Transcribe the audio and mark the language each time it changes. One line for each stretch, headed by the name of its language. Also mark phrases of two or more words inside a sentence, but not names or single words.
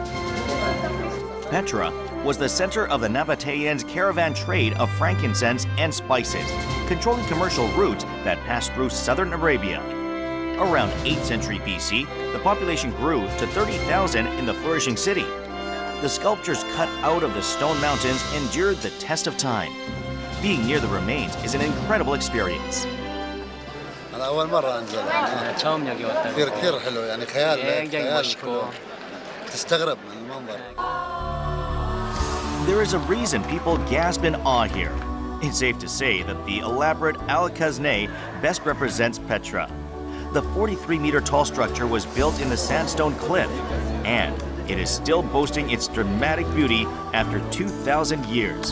English: Petra was the center of the Nabateans' caravan trade of frankincense and spices, controlling commercial routes that passed through southern Arabia. Around 8th century BC, the population grew to 30,000 in the flourishing city. The sculptures cut out of the stone mountains endured the test of time. Being near the remains is an incredible experience.
Arabic: أنا أول مرة أنزل هنا.
Korean: 처음 여기 왔다고.
Arabic: كثير حلو يعني خيال
Korean: 굉장히 멋있고.
Arabic: تستغرب من المنظر.
English: There is a reason people gasp in awe here. It's safe to say that the elaborate Al-Khazneh best represents Petra. The 43-meter tall structure was built in the sandstone cliff, and it is still boasting its dramatic beauty after 2,000 years.